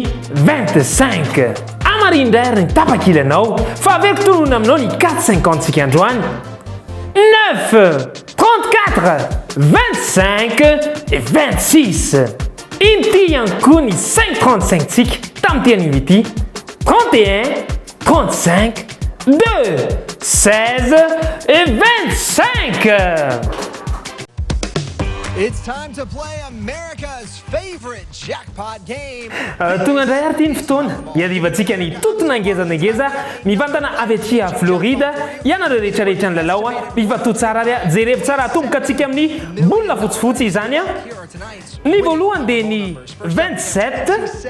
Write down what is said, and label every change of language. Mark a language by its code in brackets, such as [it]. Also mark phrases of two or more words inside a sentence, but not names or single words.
[mg] 25 amarindray ary ny tapakilanao fa averiko tonona aminao ny 450 tsika androany 9 34 25 et 26 inty ihany koa ny 535 tsika tamin'ny tian'ivy ity 31 35 2 16 et 25 [en] It's time to play America's favorite jackpot game. [mg] Tonga indray ary ity ny fotoana iadivantsika ny totona angezanangeza mivantana avy aty a Florida ianareo rehetrarehetra ny lalao mivato tsara ary jerevy tsara atomboka antsika amin'ny bola fotsifotsy izany ny voalohany dia ny 27